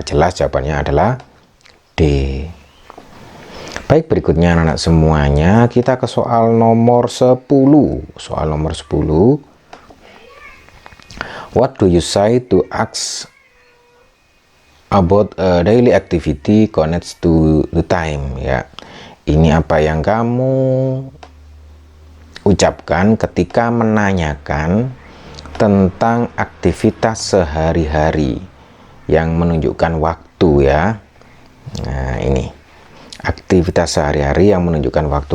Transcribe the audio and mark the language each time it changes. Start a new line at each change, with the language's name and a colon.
Indonesian: Jelas jawabannya adalah D. Baik, berikutnya anak-anak semuanya kita ke soal nomor 10. Soal nomor 10.
English: What do you say to ask about a daily activity connects to the time ya.
Indonesian: Ini apa yang kamu ucapkan ketika menanyakan tentang aktivitas sehari-hari yang menunjukkan waktu ya. Nah, ini aktivitas sehari-hari yang menunjukkan waktu.